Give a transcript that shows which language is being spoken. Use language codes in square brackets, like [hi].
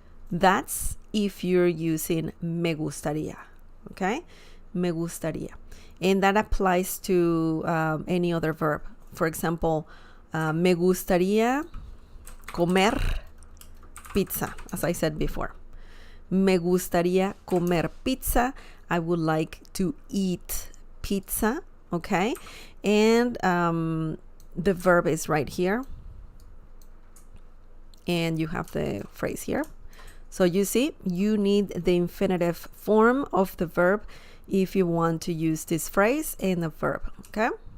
[en] That's if you're using me gustaría, okay? Me gustaría. And that applies to any other verb. For example, [es] me gustaría comer pizza, [en] as I said before. [es] Me gustaría comer pizza. [en] I would like to eat pizza, okay? And the verb is right here. And you have the phrase here. So you see, you need the infinitive form of the verb if you want to use this phrase in the verb, okay?